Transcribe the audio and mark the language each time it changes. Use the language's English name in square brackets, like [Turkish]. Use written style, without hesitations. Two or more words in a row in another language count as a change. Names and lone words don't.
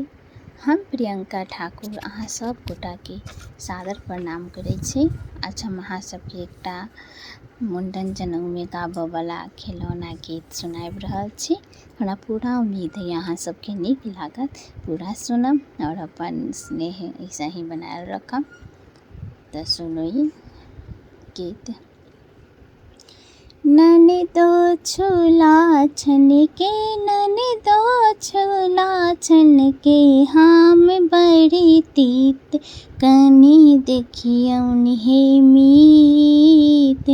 [Maithili] हम प्रियंका ठाकुर अहाँ सब गोटाके सादर प्रणाम करै छी। आज हम अहाँ सबके एकटा मुंडन जनउमे गाबऽवला खिलौना गीत सुनाबि रहल छी। हमरा पूरा उम्मीद है अहाँ सबके नीक लागत, पूरा सुनब और अपन स्नेह ऐसे ही बनाए रखब। तऽ सुनू ई गीत। ननदो छोला छनके, ननदो छोला छनके, हम बड़ी तीत कनी देखियौन हे मीत।